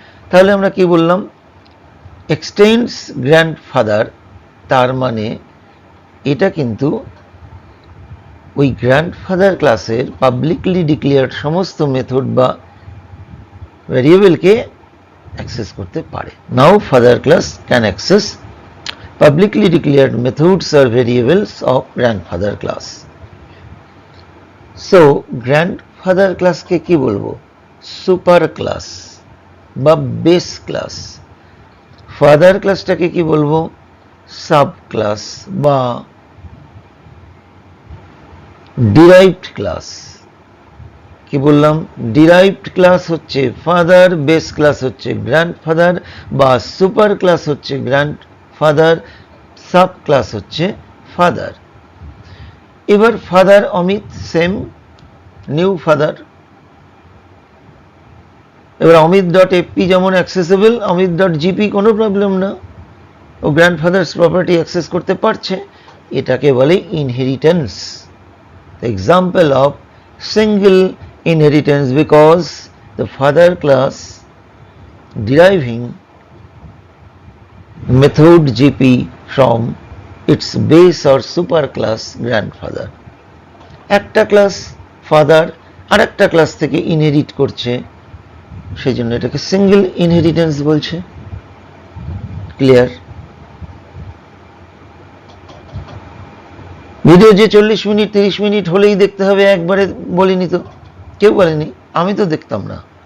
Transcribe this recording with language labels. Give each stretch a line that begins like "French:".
Bangla: তাহলে আমরা কি বললাম, এক্সটেন্ডস গ্র্যান্ডফাদার, তার মানে এটা কিন্তু ওই গ্র্যান্ডফাদার ক্লাসের পাবলিকলি ডিক্লেয়ার্ড সমস্ত মেথড বা ভ্যারিয়েবলকে অ্যাক্সেস করতে পারে।
English: Now father class can access publicly declared methods or variables of grandfather class. So grandfather class
Bangla: কে কি বলবো, সুপার ক্লাস বা বেস ক্লাস। ফাদার ক্লাসটাকে কি বলবো, সাব ক্লাস বা ডিরাইভড ক্লাস। কি বললাম, ডিরাইভড ক্লাস হচ্ছে ফাদার, বেস ক্লাস হচ্ছে গ্র্যান্ডফাদার বা সুপার ক্লাস হচ্ছে গ্র্যান্ডফাদার, সাব ক্লাস হচ্ছে ফাদার। এবার father Amit same, new father. এবার অমিত ডট এপি যেমন অ্যাক্সেসেবল, অমিত ডট জিপি কোনো প্রবলেম না, ও গ্র্যান্ডফাদার্স প্রপার্টি অ্যাক্সেস করতে পারছে, এটাকে বলে inheritance.
English: Example of single inheritance, because the father class deriving method GP from its base or super class grandfather.
Bangla: একটা class father আর একটা ক্লাস থেকে ইনহেরিট করছে, সেই জন্য এটাকে সিঙ্গেল ইনহেরিটেন্স বলছে। ক্লিয়ার? ভিডিও যে 40 মিনিট 30 মিনিট হলেই দেখতে হবে একবারে বলিনি তো, কেউ বলেনি, আমি তো দেখতাম না।